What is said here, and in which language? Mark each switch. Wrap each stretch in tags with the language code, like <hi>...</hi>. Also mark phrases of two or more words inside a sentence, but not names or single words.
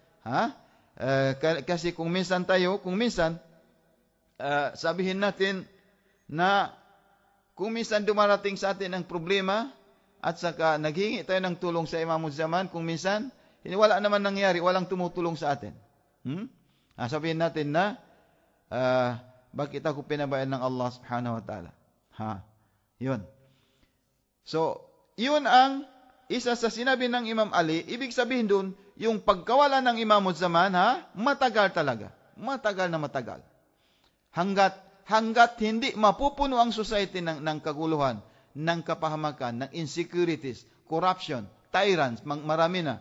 <tl>Kasi kung minsan sabihin natin na kung minsan dumarating sa atin ang problema at saka naghingi tayo ng tulong sa Imamul Zaman, kung minsan wala naman nangyari, walang tumutulong sa atin. Sabihin natin na bakit ako pinabayaan ng Allah</tl> <ar>سبحانه وتعالى.</ar> <tl>Yun. So, yun ang isa sa sinabi ng Imam Ali. Ibig sabihin dun, yung pagkawala ng Imamul Zaman, matagal talaga. Matagal na matagal. Hanggat hindi mapupuno ang society ng kaguluhan, ng kapahamakan, ng insecurities, corruption, tyrants, marami na.</tl>